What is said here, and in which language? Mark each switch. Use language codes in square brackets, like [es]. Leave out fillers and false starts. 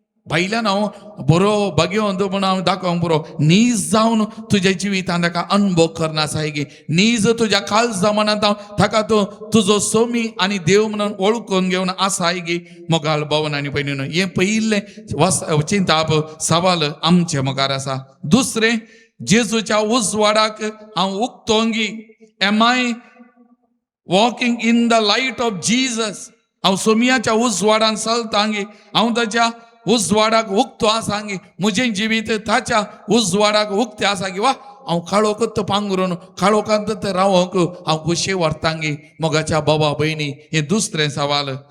[gom] भायल्यान हांव बरो भाग्यवंत म्हणून हांव दाखोवंक पुरो, नीज जावन तुज्या जिवितांत ताका अनुभव करना साय गे. नीज तुज्या काळजा मनांत हांव ताका तूं तुजो स्वामी आनी देव म्हणून वळखून घेवन आसाय गे मोगाळ भावन आनी भयणीनो. हें पयिल्लें चिंताप सवाल आमचे मुखार आसा. दुसरें, जेजूच्या उजवाडाक हांव उक्तोंगी. [en] Am I walking in the light of Jesus. [gom] हांव सोमियाच्या उजवाडान चलतांगी, हांव ताच्या उजवाडाक उक्तो आसांगी. म्हजें जिवीत ताच्या उजवाडाक उक्तें आसा की वा हांव काळोकूच पांगरून काळोखांतच रावोंक हांव कुशी व्हरतांगी मोगाच्या बाबा भयणी. हें दुसरें सवाल.